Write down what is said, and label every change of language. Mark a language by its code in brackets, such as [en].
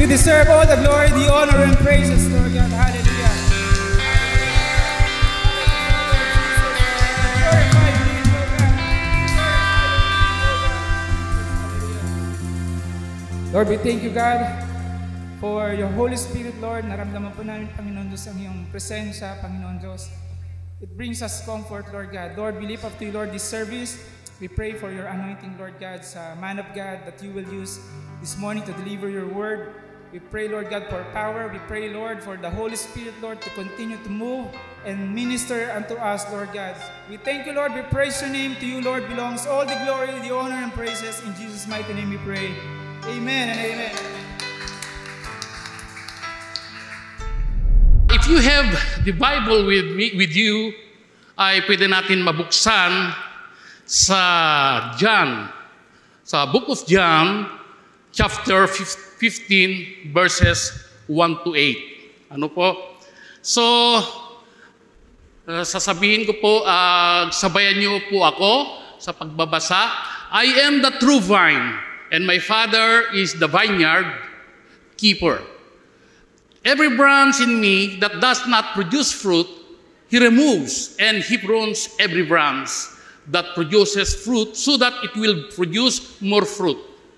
[en] You deserve all the glory, the honor, and praises, Lord God. Hallelujah. Glorify your name, Lord God. Lord, we thank you, God, for your Holy Spirit, Lord. [tl] Naramdaman po namin, Panginoon Diyos, ang iyong presensya, Panginoon Diyos. [en] It brings us comfort, Lord God. Lord, we lift up to you, Lord, this service. We pray for your anointing, Lord God, sa man of God that you will use this morning to deliver your word. We pray, Lord God, for power. We pray, Lord, for the Holy Spirit, Lord, to continue to move and minister unto us, Lord God. We thank you, Lord. We praise your name. To you, Lord, belongs all the glory, the honor, and praises. In Jesus' mighty name we pray. Amen and amen. If you have the Bible with you, [tl] ay pwede natin mabuksan sa John, sa [en] Book of John, chapter 15, verses 1 to 8. [tl] Ano po? So, sasabihin ko po, sabayan niyo po ako sa pagbabasa. [en] I am the true vine, and my Father is the vineyard keeper. Every branch in me that does not produce fruit, he removes, and he prunes every branch that produces fruit so that it will produce more fruit.